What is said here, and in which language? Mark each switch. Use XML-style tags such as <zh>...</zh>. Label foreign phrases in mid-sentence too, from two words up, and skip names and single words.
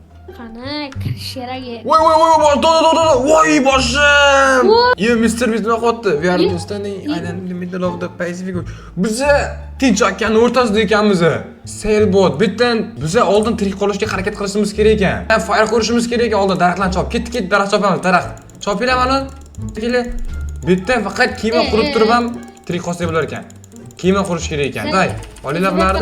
<uz>Qani, kirish kerak. Voy boshim. Yo Mr. Beast nima qotdi?</uz> <en>We are standing in the middle of the Pacific.</en> <uz>Biza Tinch okeani o'rtasida ekanmiz. Sailboat. Bittan biza oldin tirik qolishga harakat qilishimiz kerak ekan. Fire ko'rishimiz kerak ekan. Oldin daraxtlarni chop. Ket, daraxt chopamiz, daraxt. Chopinglar mana. Kela. Bittan faqat kema qurib turib ham tirik qolsa bo'lar ekan. Kema qurish kerak ekan. Day, olinglar bularni.</uz>